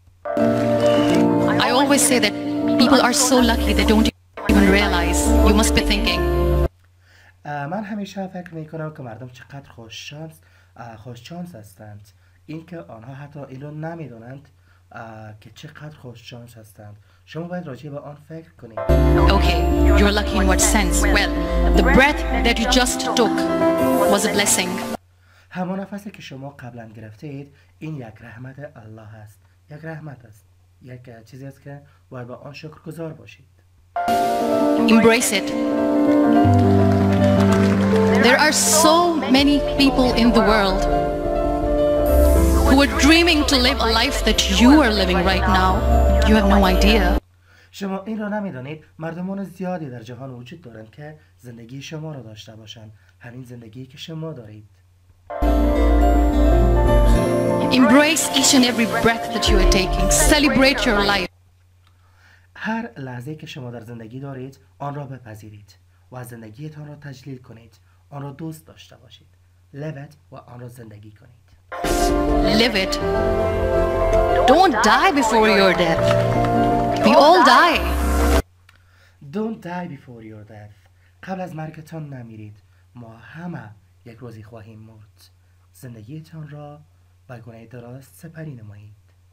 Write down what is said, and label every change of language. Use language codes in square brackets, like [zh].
[en] I always say that people are so lucky they don't even realize. You must be thinking, [fa] من همیشه فکر می کنم که مردم چقدر خوش شانس هستند. اینکه آنها حتی اینو نمیدونند که چقدر خوش شانس هستند. شما باید راجع به آن فکر کنید. [en] okay, you're lucky in what sense? Well, the breath that you just took was a blessing. [fa] همان نفسی که شما قبلا گرفتید این یک رحمت الله است. یک رحمت است. یک چیزی است که باید با آن شکرگزار باشید. [en] Embrace it. There are so many people in the world who are dreaming to live a life that you are living right now. You have no idea. [fa] شما این را نمیدانید مردمان زیادی در جهان وجود دارند که زندگی شما را داشته باشند. همین زندگی که شما دارید. [en] Embrace each and every breath that you are taking. Celebrate your life. [fa] هر لحظه که شما در زندگی دارید آن را بپذیرید و از زندگیتان را تجلیل کنید. آن را دوست داشته باشید. [en] Live it [fa] و آن را زندگی کنید. [en] Live it. Don't die before your death. We all die. Don't die before your death. [fa] قبل از مرگتان نمیرید. ما همه یک روزی خواهیم مرد. زندگیتان را به گونه درست سپری نمایید.